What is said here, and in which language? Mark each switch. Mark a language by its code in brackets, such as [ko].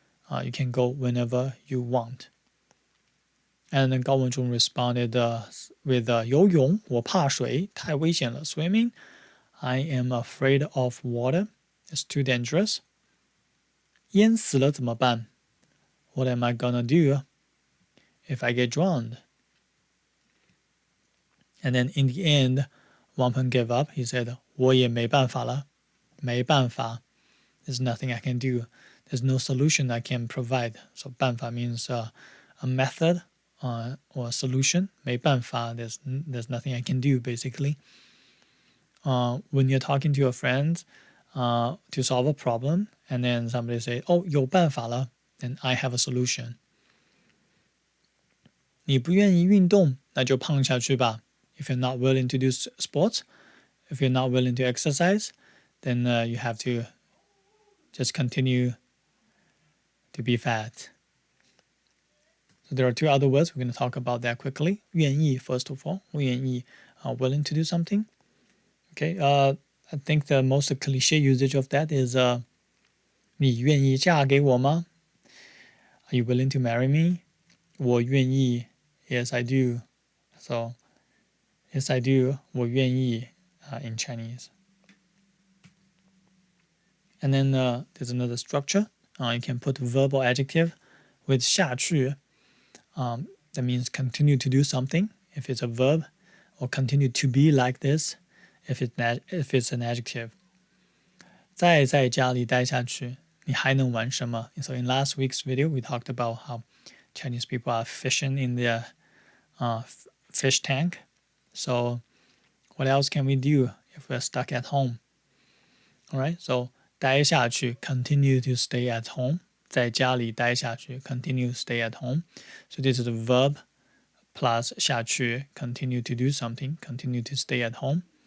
[en] You can go whenever you want. And then 高文中 responded with [zh] 游泳我怕水太危险了 [en] Swimming I am afraid of water. It's too dangerous. [zh] 淹死了怎么办 [en] What am I gonna do if I get drowned? And then in the end, Wang Peng gave up. He said, [zh] 我也没办法了，没办法. [en] There's nothing I can do. There's no solution I can provide. So 办法 means a method or a solution. 没办法, there's nothing I can do, basically. When you're talking to your friends to solve a problem, and then somebody say, [zh] 哦，有办法了, [en] then I have a solution. [zh] 你不愿意运动，那就胖下去吧。 [en] If you're not willing to do sports, if you're not willing to exercise, then you have to just continue to be fat. So there are two other words. We're going to talk about that quickly. 愿意, first of all, 愿意, willing to do something. Okay, I think the most cliche usage of that is [zh] 你愿意嫁给我吗? [en] Are you willing to marry me? [zh] 我愿意, [en] yes I do. So yes I do, [zh] 我愿意 [en] in Chinese. And then there's another structure. You can put verb or adjective with 下去. That means continue to do something if it's a verb, or continue to be like this if it's an adjective. [zh] 再在家里待下去，你还能玩什么? [en] So in last week's video, we talked about how Chinese people are fishing in their fish tank. So what else can we do if we're stuck at home? All right, so 待下去, continue to stay at home. [zh] 在家里待下去, [en] continue to stay at home. So this is a verb plus 下去, continue to do something, continue to stay at home.